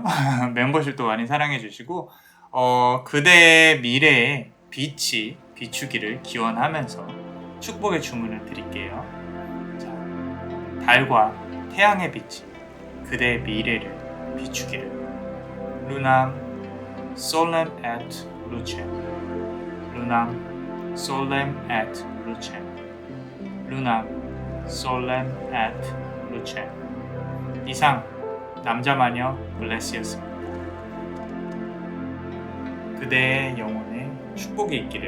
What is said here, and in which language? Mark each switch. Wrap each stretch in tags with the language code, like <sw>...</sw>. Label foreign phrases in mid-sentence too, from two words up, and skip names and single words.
<ko>멤버십도 많이 사랑해주시고, 그대의 미래에 빛이 비추기를 기원하면서 축복의 주문을 드릴게요. 자, 달과 태양의 빛이 그대의 미래를 비추기를.</ko> <la>Lunam Solem et Lucem. Lunam Solem et Lucem. Lunam Solem et Lucem.</la> <ko>이상 남자마녀 블레스였습니다. 그대의 영혼에 축복이 있기를.</ko>